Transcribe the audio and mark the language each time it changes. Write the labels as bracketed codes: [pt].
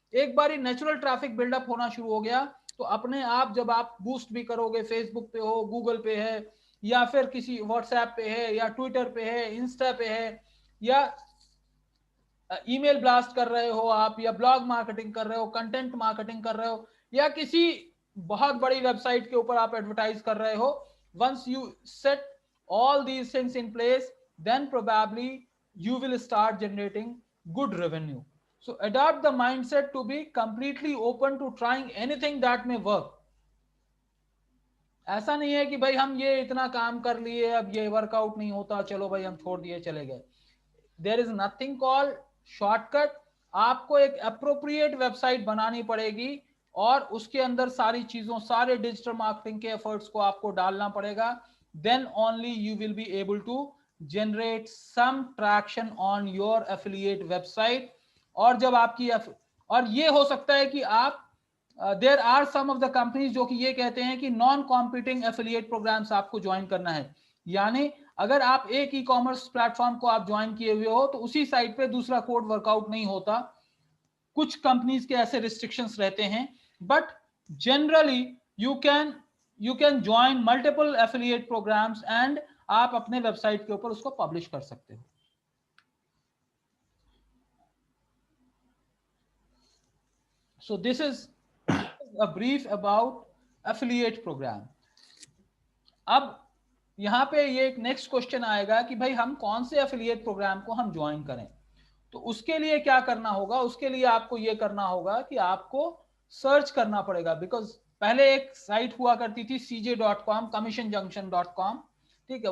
[hi] एक बार natural traffic buildup होना शुरू हो गया तो अपने आप जब आप बूस्ट भी करोगे, फेसबुक पे हो, गूगल पे है, या फिर किसी व्हाट्सएप पे है, या ट्विटर पे है, इंस्टा पे है, या ईमेल ब्लास्ट कर रहे हो आप, या ब्लॉग मार्केटिंग कर रहे हो, कंटेंट मार्केटिंग कर रहे हो, या किसी बहुत बड़ी वेबसाइट के ऊपर आप एडवर्टाइज कर रहे हो, [en] once you set all these things in place, then probably you will start generating good revenue. So adopt the mindset to be completely open to trying anything that may work. [hi] ऐसा नहीं है कि भाई हम ये इतना काम कर लिए, अब ये वर्कआउट नहीं होता, चलो भाई हम छोड़ दिए, चले गए. [en] There is nothing called shortcut. [hi] आपको एक appropriate वेबसाइट बनानी पड़ेगी और उसके अंदर सारी चीजों, सारे डिजिटल मार्केटिंग के एफर्ट्स को आपको डालना पड़ेगा. [en] Then only you will be able to generate some traction on your affiliate website. [hi] और जब आपकी और ये हो सकता है कि आप [en] there are some of the companies [hi] जो कि ये कहते हैं कि नॉन कॉम्पिटिंग एफिलिएट प्रोग्राम्स आपको ज्वाइन करना है, यानी अगर आप एक ई कॉमर्स प्लेटफॉर्म को आप ज्वाइन किए हुए हो तो उसी साइट पे दूसरा कोड वर्कआउट नहीं होता। कुछ कंपनीज के ऐसे रिस्ट्रिक्शंस रहते हैं, [en] but generally you can join multiple affiliate programs and [hi] आप अपने वेबसाइट के ऊपर उसको पब्लिश कर सकते हो। [en] So this is a brief about affiliate program. [hi] अब यहाँ पे ये एक नेक्स्ट क्वेश्चन आएगा कि भाई हम कौन से एफिलिएट प्रोग्राम को हम ज्वाइन करें। तो उसके लिए क्या करना होगा, उसके लिए आपको ये करना होगा कि आपको सर्च करना पड़ेगा, बिकॉज पहले एक साइट हुआ करती थी cj.com, commissionjunction.com, ठीक है।